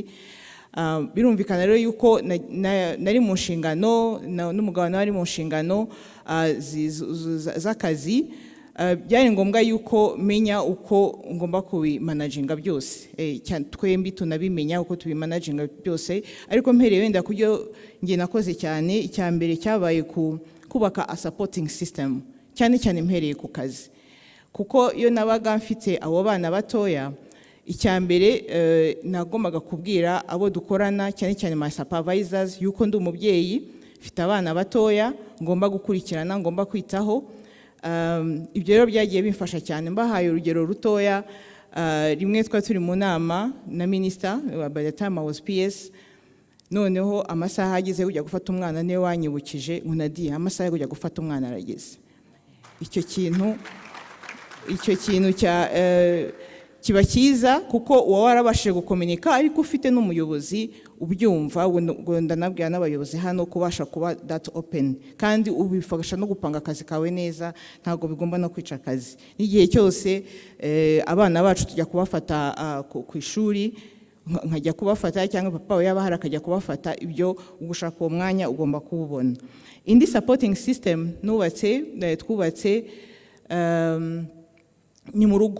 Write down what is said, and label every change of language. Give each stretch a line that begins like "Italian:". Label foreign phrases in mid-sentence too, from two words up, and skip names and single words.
Kinyarwanda: Birumvikana rero yuko nari mu nshingano, n'umugabo nawe ari mu nshingano z'akazi. Byari ngombwa yuko menya uko ngomba kubimanaginga byose, twembi tunabimenya uko tubimanaginga byose. Ariko mpereye wenda kubyo ngiye nakoze cyane, icya mbere cyabaye kubaka
English: a supporting system,
Kinyarwanda: cyane cyane mpereye ku kazi, kuko iyo nabaga mfite abo bana batoya, icya mbere nagombaga kubwira abo dukorana, cyane cyane
English: my supervisors,
Kinyarwanda: yuko ndi umubyeyi mfite abana batoya ngomba gukurikirana, ngomba kwitaho. Ibyo rero byagiye bimfasha cyane. Mbahaye urugero rutoya, rimwe twari turi mu nama na minister,
English: by the time I was PS,
Kinyarwanda: noneho amasaha ageze kujya gufata umwana niwe wanyibukije, unadiye amasaha yo kujya gufata umwana arageze. Icyo kintu kiba cyiza, kuko uba warabashije gukomunika, ariko ufite n'umuyobozi ubyumva. Ndanabwira n'abayobozi hano kubasha kuba
English: that open,
Kinyarwanda: kandi ubifasha no gupanga akazi kawe neza, ntabwo bigomba no kwica akazi. N'igihe cyose abana bacu tujya kubafata ku ishuri, nkajya kubafata, cyangwa papa we yaba hari akajya kubafata, ibyo ugushaka uwo mwanya ugomba kuwubona. Indi
English: supporting system
Kinyarwanda: twubatse ni mu rugo.